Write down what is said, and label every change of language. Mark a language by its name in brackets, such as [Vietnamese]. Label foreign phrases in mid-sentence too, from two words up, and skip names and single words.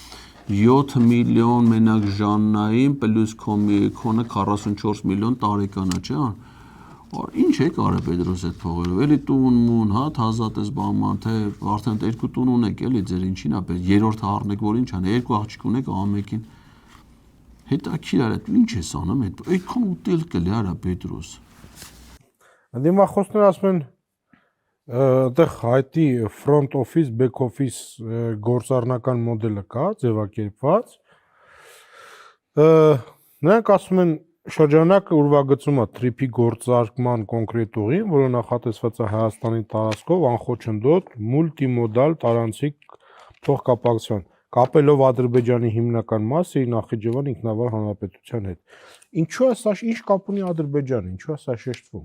[Armenian] 7 միլիոն մենակ Ժաննային պլյուս քոնը 44 միլիոն տարեկանա, չէ՞։ Ինչ է կարը Պետրոս այդ փողերով։ Էլի տուն, հա, հազատ էս բանման, թե արդեն երկու տուն ունեք, էլի ձեր ինչին է, երրորդը առնեք, որ ինչ անի, երկու աղջիկ ունեք, ամենքին։ Հետաքրքիր է, ինչ ես անում, այդքան ուտել կլի արա Պետրոս։ Դիմախոսները ասում են այդտեղ հայտի [English] front office, back office [Armenian] գործառնական մոդելը կա, ձևակերպված։ Նրանք ասում են շրջանակը ուրվագծում է TRIP-ի գործարկման կոնկրետ ուղին, որը նախատեսված է Հայաստանի տարածքով անխոչնդոտ մուլտիմոդալ տարանցիկ փոխկապակցության, կապելով Ադրբեջանի հիմնական մասը իր Նախիջևան ինքնավար հանրապետության հետ։ Ինչու է սա, ինչ կապ ունի Ադրբեջանը, ինչու է սա շեշտվում։